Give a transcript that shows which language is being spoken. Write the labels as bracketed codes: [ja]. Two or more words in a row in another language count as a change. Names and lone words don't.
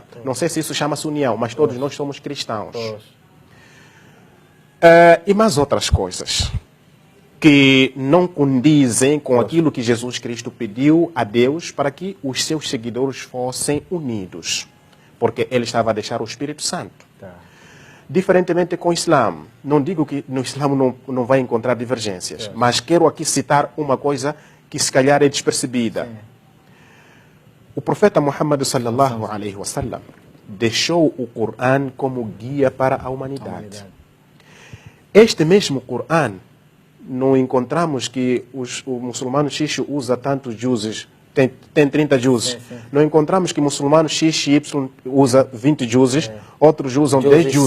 [pt] Não sei se isso chama-se união, mas todos nós somos cristãos. E mais outras coisas que não condizem com aquilo que Jesus Cristo pediu a Deus para que os seus seguidores fossem unidos, porque ele estava a deixar o Espírito Santo. Diferentemente com o Islã, não digo que no Islã não vai encontrar divergências, mas quero aqui citar uma coisa que se calhar é despercebida. O profeta Muhammad [ar] صلى الله عليه وسلم [pt] deixou o Coran como guia para a humanidade. Este mesmo Coran, não encontramos que o muçulmano X usa tantos juzes, tem 30 juzes. Não encontramos que o muçulmano X e Y usa 20 juzes, outros usam 10 juzes.